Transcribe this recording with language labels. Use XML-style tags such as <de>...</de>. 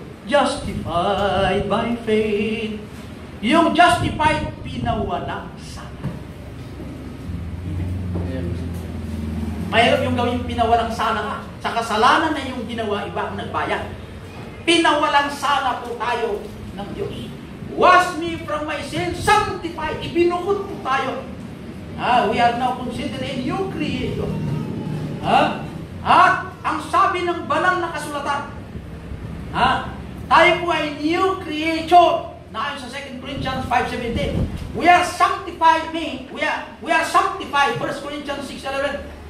<en>Justified by faith.</en> <tl>Yung justified, pinawalang sala. Mahirap yung gawin pinawalang sala ka. Sa kasalanan na yung ginawa, iba ang nagbayad. Pinawalang sala po tayo ng Diyos.</tl> <en>Wash me from my sin, sanctified.</en> <tl>Ibinukod po tayo.</tl> <en>We are now considered a new creation.</en> <tl>At ang sabi ng banal na kasulatan, tayo po ay new creation. Na ayon sa 2 Corinthians 5:17.</tl> <en>We are sanctified we are sanctified, 1 Corinthians 6:11.</en>